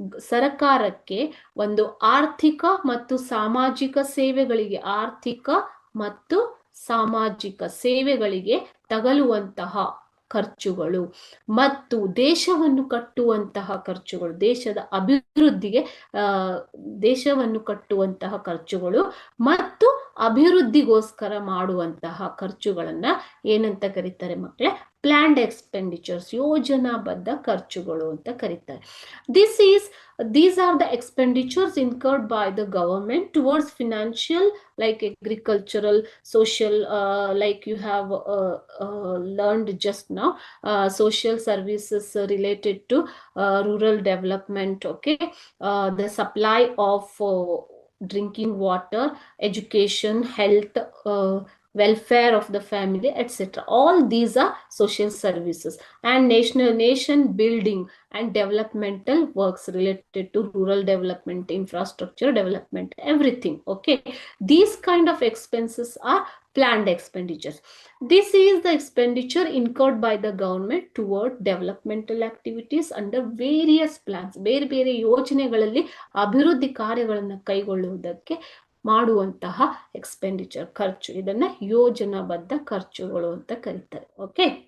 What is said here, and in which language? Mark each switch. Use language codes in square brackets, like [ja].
[kn] ಸರ್ಕಾರಕ್ಕೆ ಒಂದು ಆರ್ಥಿಕ ಮತ್ತು ಸಾಮಾಜಿಕ ಸೇವೆಗಳಿಗೆ, ಆರ್ಥಿಕ ಮತ್ತು ಸಾಮಾಜಿಕ ಸೇವೆಗಳಿಗೆ ತಗಲುವಂತಹ ಖರ್ಚುಗಳು ಮತ್ತು ದೇಶವನ್ನು ಕಟ್ಟುವಂತಹ ಖರ್ಚುಗಳು, ದೇಶದ ಅಭಿವೃದ್ಧಿಗೆ ದೇಶವನ್ನು ಕಟ್ಟುವಂತಹ ಖರ್ಚುಗಳು ಮತ್ತು ಅಭಿವೃದ್ಧಿಗೋಸ್ಕರ ಮಾಡುವಂತಹ ಖರ್ಚುಗಳನ್ನ ಏನಂತ ಕರೀತಾರೆ ಮಕ್ಕಳೇ? ಪ್ಲಾನ್ಡ್ ಎಕ್ಸ್ಪೆಂಡಿಚರ್ಸ್, ಯೋಜನಾಬದ್ಧ ಖರ್ಚುಗಳು ಅಂತ ಕರೀತಾರೆ. [en] These are the expenditures incurred by the government towards financial, like agricultural, social, like you have learned just now, social services related to rural development, okay, the supply of drinking water, education, health, welfare of the family, etc. All these are social services. And nation building and developmental works related to rural development, infrastructure development, everything. Okay, these kind of expenses are planned expenditures. This is the expenditure incurred by the government toward developmental activities under various plans. [kn] ಬೇರೆ ಬೇರೆ ಯೋಜನೆಗಳಲ್ಲಿ ಅಭಿವೃದ್ಧಿ ಕಾರ್ಯಗಳನ್ನು ಕೈಗೊಳ್ಳುವುದಕ್ಕೆ ಮಾಡುವಂತಹ expenditure, ಖರ್ಚು. ಇದನ್ನ ಯೋಜನಾಬದ್ಧ ಖರ್ಚುಗಳು ಅಂತ ಕರೀತಾರೆ. ಓಕೆ,